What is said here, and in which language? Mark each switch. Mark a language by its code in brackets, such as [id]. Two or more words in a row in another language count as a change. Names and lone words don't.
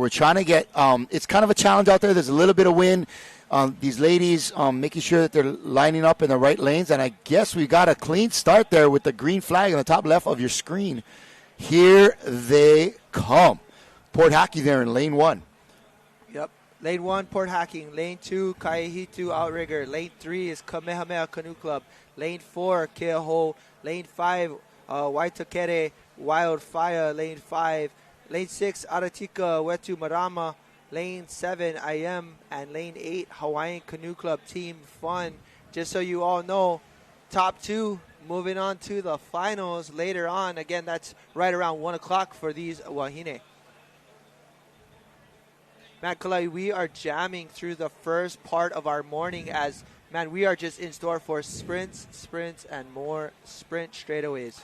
[en] We're trying to get it's kind of a challenge out there. There's a little bit of wind. These ladies making sure that they're lining up in the right lanes. And I guess we got a clean start there with the green flag on the top left of your screen. Here they come. Port Hockey there in lane 1. Yep. Lane 1, Port Hacking. Lane 2, Kaihitu Outrigger. Lane 3 is Kamehameha Canoe Club. Lane 4, Keaho. Lane 5, Waitakere Wildfire. Lane 5. Lane 6, Aratika Wetu Marama. Lane 7, IM. And Lane 8, Hawaiian Canoe Club Team Fun. Just so you all know, top 2 moving on to the finals later on. Again, that's right around 1 o'clock for these wahine. Matt Kalai, we are jamming through the first part of our morning as, man, we are just in store for sprints, and more sprint straightaways.